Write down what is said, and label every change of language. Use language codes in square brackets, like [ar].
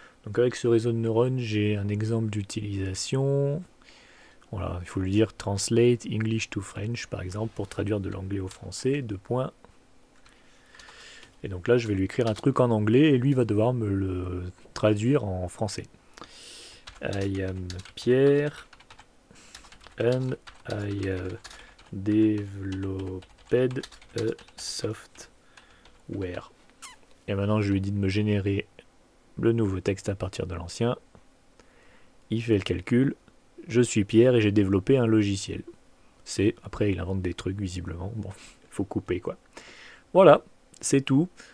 [fr] Donc avec ce réseau de neurones, j'ai un exemple d'utilisation. Voilà, il faut lui dire [en] Translate English to French, [fr] par exemple, pour traduire de l'anglais au français, deux points. Et donc là, je vais lui écrire un truc en anglais, et lui va devoir me le traduire en français. [en] I am Pierre, and I have developed a software. [fr] Et maintenant, je lui dis de me générer le nouveau texte à partir de l'ancien. Il fait le calcul. Je suis Pierre et j'ai développé un logiciel. Après, il invente des trucs, visiblement. Bon, il faut couper, quoi. Voilà, c'est tout.